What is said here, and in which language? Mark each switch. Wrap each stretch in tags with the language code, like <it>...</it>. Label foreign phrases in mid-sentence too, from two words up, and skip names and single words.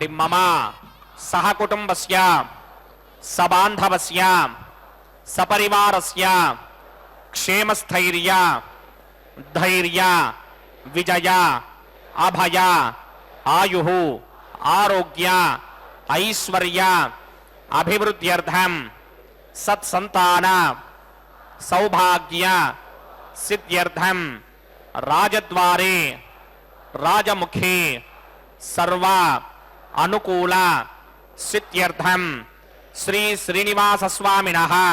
<sa>మమ సహ కుటుంబస్య సబాంధవస్య సపరివారస్య క్షేమస్థైర్య ధైర్య విజయ అభయ ఆయు ఆరోగ్య ఐశ్వర్య अभिवृद्ध्यर्थम सत्संतान सौभाग्य सिद्ध्यर्थम राजद्वारे राजमुखे सर्व अनुकूल सिद्ध्यर्थम श्री श्रीनिवास स्वामिनः</sa>